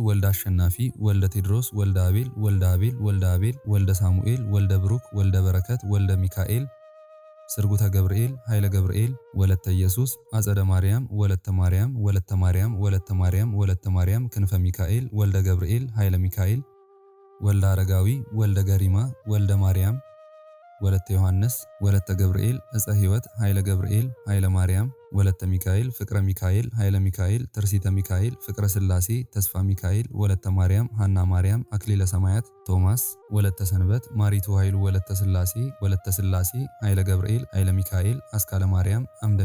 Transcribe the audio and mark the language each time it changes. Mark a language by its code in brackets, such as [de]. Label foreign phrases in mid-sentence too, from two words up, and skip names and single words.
[am] ወልደ አሸናፊ ወልደ ቴድሮስ ወልደ አቤል ወልደ ሳሙኤል ወልደ ብሩክ ወልደ በረከት ወልደ ሚካኤል ስርጉተ ገብርኤል ኃይለ ገብርኤል ወለተ ኢየሱስ አጸደ ማርያም ወለተ ማርያም ወለተ ማርያም ወለተ ማርያም ወለተ ማርያም ክንፈ ሚካኤል ወልደ ገብርኤል ኃይለ ሚካኤል ወልደ አረጋዊ ወልደ ገሪማ ወልደ ማርያም ወለተ ዮሐንስ ወለተ ገብርኤል እፀ ሕይወት ኃይለ ገብርኤል ኃይለ ማርያም ወለተ ሚካኤል ፍቅረ ሚካኤል ኃይለ ሚካኤል ትርሲተ ሚካኤል ፍቅረ ስላሴ ተስፋ ሚካኤል ወለተ ማርያም ሐና ማርያም አክሊለ ሰማያት ቶማስ ወለተ ሰንበት ማሪቱ ኃይሉ ወለተ ስላሴ ኃይለ ገብርኤል ኃይለ ሚካኤል አስካለ ማርያም አምደ